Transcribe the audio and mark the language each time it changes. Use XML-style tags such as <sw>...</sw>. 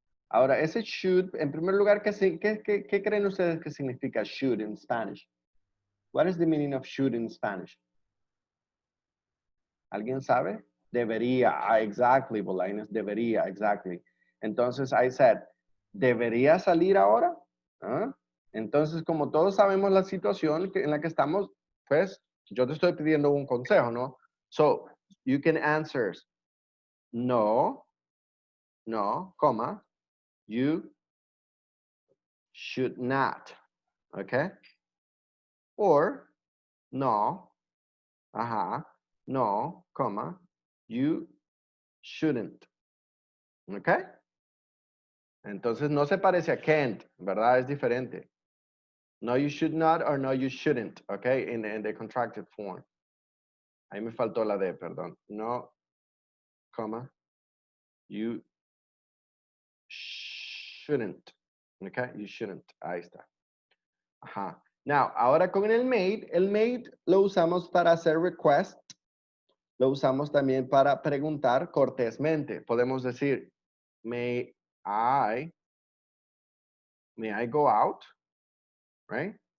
<es>Ahora, ese should, en primer lugar, ¿qué creen ustedes que significa should</es> <en>in Spanish? What is the meaning of should in Spanish?</en> <es>¿Alguien sabe? Debería. Exactly, Bolaines, debería, exactly. Entonces,</es> <en>I said,</en> <es>¿debería salir ahora? ¿Ah? Entonces, como todos sabemos la situación en la que estamos, pues yo te estoy pidiendo un consejo, ¿no?</es> <en>So, you can answer no, comma, you should not, okay? Or, no, no, comma, you shouldn't, okay?</en> <es>Entonces no se parece a can't, ¿verdad? Es diferente.</es> <en>No, you should not or no, you shouldn't, okay? In the contracted form.</en> <es>Ahí me faltó la D, perdón.</es> <en>No, comma, you shouldn't, okay? You shouldn't.</en> <es>Ahí está. Ajá. Now, ahora con el made lo usamos para hacer request. Lo usamos también para preguntar cortésmente. Podemos decir,</es> <en>may I go out? Right?</en>